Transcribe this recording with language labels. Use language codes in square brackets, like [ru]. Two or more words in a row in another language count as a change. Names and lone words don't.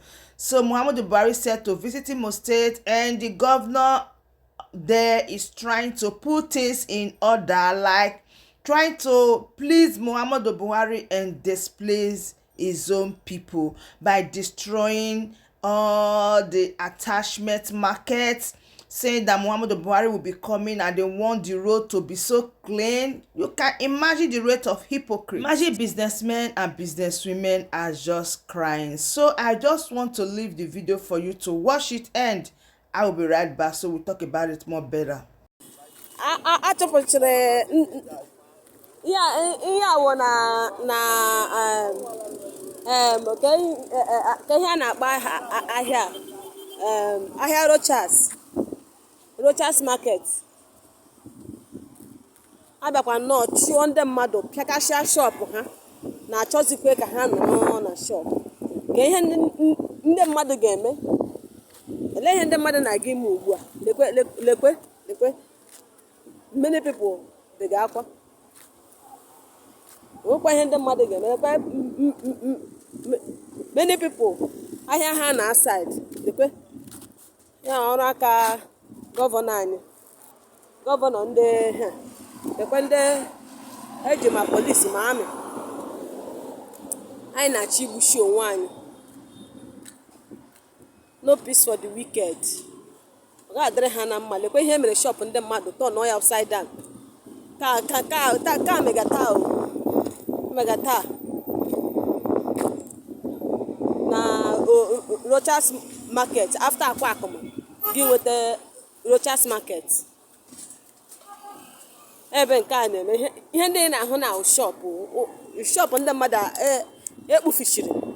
[en] So Muhammadu Buhari said to visit Imo State, and the governor there is trying to put things in order, like trying to please Muhammadu Buhari and displease his own people by destroying all the attachment markets, saying that Muhammadu Buhari will be coming and they want the road to be so clean. You can imagine the rate of hypocrisy. Imagine businessmen and businesswomen are just crying. So I just want to leave the video for you to watch it, and I will be right back so we'll talk about it more better. [ig] Rochas market abịakwa nnọọ chụọ ndị mmadụ pịakashịa shọpụ ha na-achọzikwe ka ha nọ na shọpụ. Ka ihe ndị mmadụ ga-eme, ele ihe ndị mmadụ na-aga ime ugbu a. Lekwe [en] many people [ig] dị ga-akwa nwekwa ihe ndị mmadụ ga-eme. Lekwe [en] many people [ig] ahịa ha na side. Lekwe ya ọrụ aka gọvanọ anyị, gọvanọ ndị ekwe ndị eji ma polisi ma amị anyị na-achọ igbuchi onwe anyị. [en] No peace for the wicked. [ig] Ọ ga-adịrị ha na mma. Lekwe ihe mere shop ndị mmadụ turn ya [en] upside down. [ig] Ka megata na Rochas market after akwa akụma gị nweta Rochas market. Ebe nke a na-eme ihe ndị na-ahụ na shop ndị mmadụ ekpufichiri.